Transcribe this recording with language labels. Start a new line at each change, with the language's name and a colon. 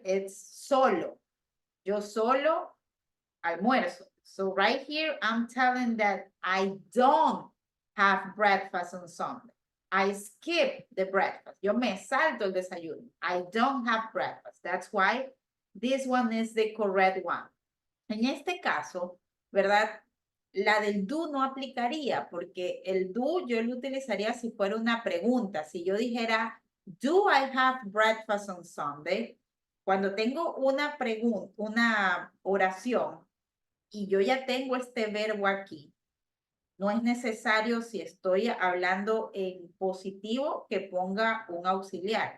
English: It's solo.
Spanish: Yo solo almuerzo.
English: So right here, I'm telling that I don't have breakfast on Sunday. I skip the breakfast.
Spanish: Yo me salto el desayuno.
English: I don't have breakfast. That's why this one is the correct one.
Spanish: En este caso, ¿verdad? La del do no aplicaría porque el do yo lo utilizaría si fuera una pregunta. Si yo dijera,
English: do I have breakfast on Sunday?
Spanish: Cuando tengo una pregunta, una oración y yo ya tengo este verbo aquí, no es necesario si estoy hablando en positivo que ponga un auxiliar.